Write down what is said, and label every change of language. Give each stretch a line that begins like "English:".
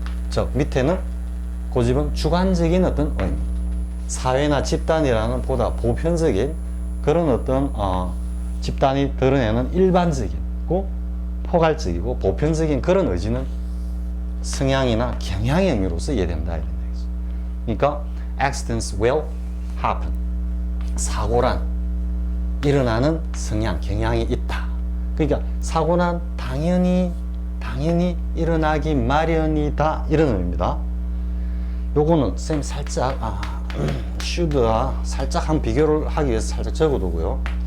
Korean: 즉 밑에는 고집은 주관적인 어떤 의미, 사회나 집단이라는 보다 보편적인 그런 어떤 집단이 드러내는 일반적이고 포괄적이고 보편적인 그런 의지는 성향이나 경향의 의미로서 이해된다, 이런 얘기죠. 그러니까
English: accidents will happen.
Korean: 사고란 일어나는 성향, 경향이 있다. 그러니까 사고는 당연히 일어나기 마련이다, 이런 의미입니다. 요거는 쌤 살짝 should와 살짝 한 비교를 하기 위해서 살짝 적어두고요.